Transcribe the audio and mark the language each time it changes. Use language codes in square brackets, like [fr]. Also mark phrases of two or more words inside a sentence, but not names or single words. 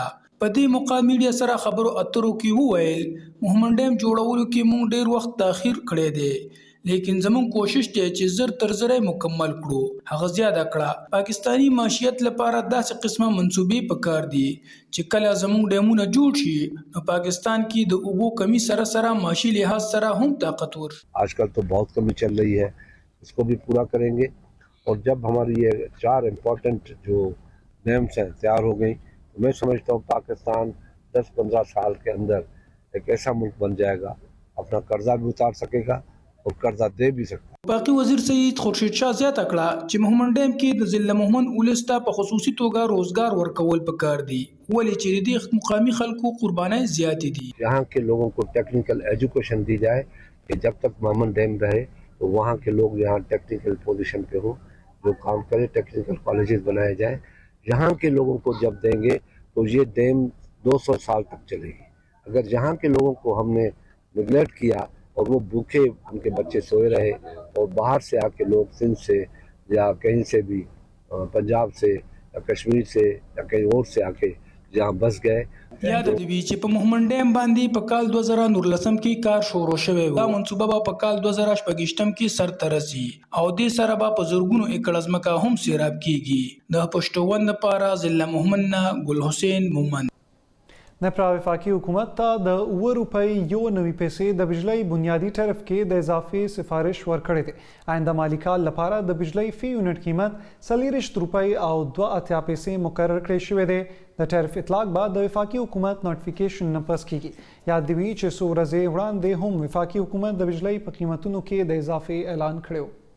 [ps] په دې موقع میډیا سره خبرو اترو کې وویل مومن ډیم جوړولو کې موږ ډیر وخت تاخیر کړی دی لیکن زمون کوشش دی چې زر تر زره مکمل کړو هغه زیاده کړه پاکستانی معیشت لپاره داسې قسمه منصوبې پکار دي چې کله زمون ډیمونه جوړ شي نو پاکستان کې د اوبو کمی سره سره معاشي لحاظ سره هم طاقتور [ur] آجکل تو بہت کمی چل رہی ہے، اسکو بھی پورا کریں گے. اور جب ہماری یہ 4 امپورٹنٹ جو ڈیمز ہیں تیار ہو گئی تو میں سمجھتا ہوں پاکستان 10-15 سال کے اندر ایک ایسا ملک بن جائے گا، اپنا قرضہ بھی اتار سکے گا اور قرضہ دے بھی سکتا. [ps] باقي وزیر سید خورشید شاه زیاته کړه چې مومن ډیم کې د ضلع مومن ولس ته په خصوصي توګه روزګار ورکول پکار دي ولې چې د دې مقامي خلکو قربانۍ زیاتې دي [ur] یہاں کے لوگوں کو [en] technical education [ur] دی جائے کہ جب تک مومن ڈیم رہے تو وہاں کے لوگ یہاں [en] technical position [ur] پہ ہو، جو کام کرے, [en] technical colleges [ur] بنائے جائے. یہاں کے لوگوں کو جب دیں گے تو یہ ڈیم 200 سال تک چلے گی. اگر یہاں کے لوگوں کو ہم نے نگلیکٹ کیا اور وہ بھوکے ان کے بچے سوئے رہے اور باہر سے آکے لوگ سندھ سے یا کہیں سے بھی پنجاب سے یا کشمیر سے یا کہیں اور سے آکے یہاں بس گئے. [ps] یاد دی وی چې په مومن ډیم باندې په کال 2019 کې کار شروع شوی و دا منصوبه به په کال 2018 کې سر ته رسي او دې سره به په زورګونو ایکړ ځمکه هم سیراب کیږي د پښتون لپاره ضلع مومن ګل حسین مومن نپرا وفاقی حکومت تا د 9 روپۍ یو نوي پیسې د بجلی بنیادی ټرف کې د اضافي سفارش ورکړې ده آینده مالی کال لپاره د بجلی فی یونټ قیمت 40 روپۍ او 2 پیسې مقرر کړې شوې ده د ټرف اطلاق بعد د وفاقی حکومت نوټیفیکیشن نه پس کیږي یاد دی چې څو ورځې وړاندې هم وفاقی حکومت د بجلی په قیمتونو کې د اضافي اعلان کړو